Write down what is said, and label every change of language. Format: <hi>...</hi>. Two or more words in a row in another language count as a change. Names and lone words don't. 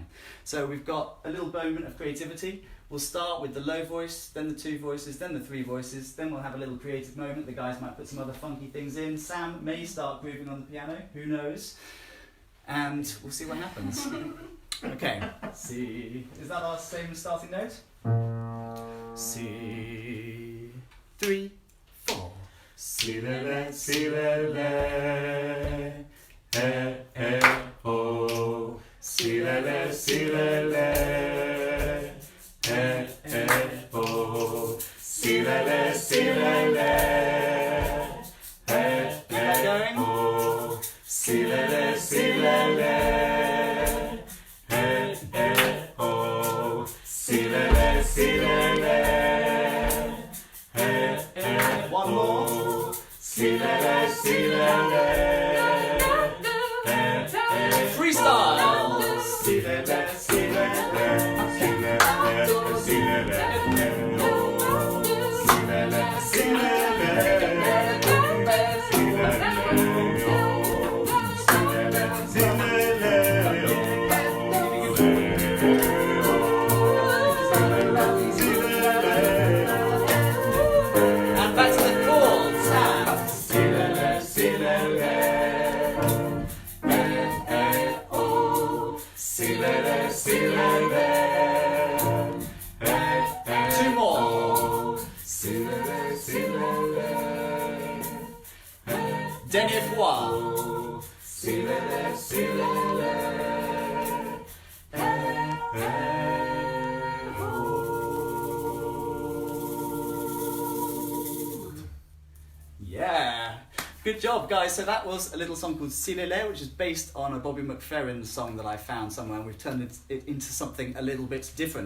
<en>So we've got a little moment of creativity. We'll start with the low voice, then the two voices, then the three voices, then we'll have a little creative moment. The guys might put some other funky things in. Sam may start grooving on the piano, who knows? And we'll see what happens. Okay, C. Is that our same starting note? C. 3, 4. Si, le, le, si, le, le. Oh. Si, le, le, si, le, le. Oh. Si, le, le, si, le, le. Going. Oh. Si, le, le, si, le, le. Oh. Si, le, le, si, le, le. One more. Si, le, le, si, le, le. Freestyle. Si, le, le, si, le, le. Si, le, le, si, le, le. Si, le, le, si, le, le. Si, le, le, si, le, And back to the chords. Sam. si, le, le, si, le, le. Oh. Si, le, le, si, le, le. Two more. Si, le, le, si, le, le.</en> <fr>Dernière fois. Si, le, le, si, le, le.</fr> <en>Yeah. Good job, guys. So that was a little song called Silele, which is based on a Bobby McFerrin song that I found somewhere, and we've turned it into something a little bit different.</en>